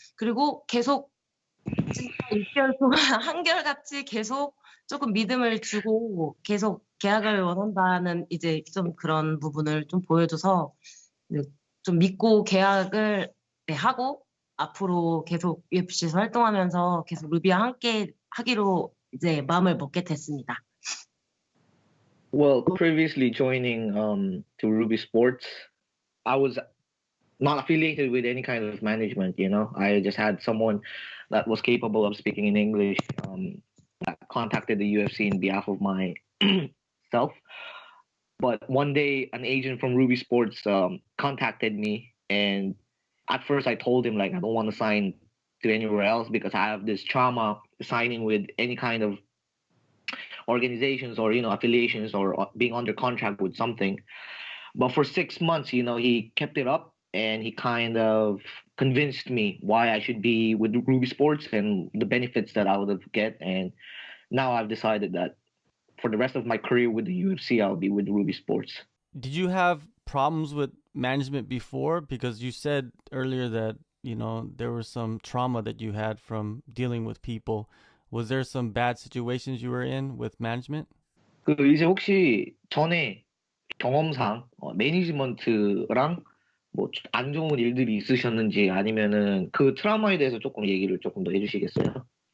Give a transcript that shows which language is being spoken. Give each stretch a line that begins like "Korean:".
Korean: 그리고 계속 진짜 6개월 동안 한결같이 계속 조금 믿음을 주고 계속 계약을 원한다는 이제 좀 그런 부분을 좀 보여줘서 좀 믿고 계약을 하고 앞으로 계속 UFC에서 활동하면서 계속 루비와 함께 하기로 이제 마음을 먹게 됐습니다.
English: Well, previously joining to Ruby Sports, I was not affiliated with any kind of management, I just had someone that was capable of speaking in English that contacted the UFC in behalf of my self. But one day, an agent from Ruby Sports contacted me, and at first I told him, like, I don't want to sign to anywhere else because I have this trauma signing with any kind of organizations or, affiliations or being under contract with something. But for 6 months, he kept it up. And he kind of convinced me why I should be with Ruby Sports and the benefits that I would get. And now I've decided that for the rest of my career with the UFC, I'll be with Ruby Sports. Did you have problems with management before? Because you said earlier that, there was some trauma that you had from dealing with people. Was there some bad situations you were in with management?
Korean: 이제 혹시 전에 경험상 매니지먼트랑 뭐 안 좋은 일들이 있으셨는지 아니면은 그 트라우마에 대해서 조금 얘기를 조금 더 해주시겠어요?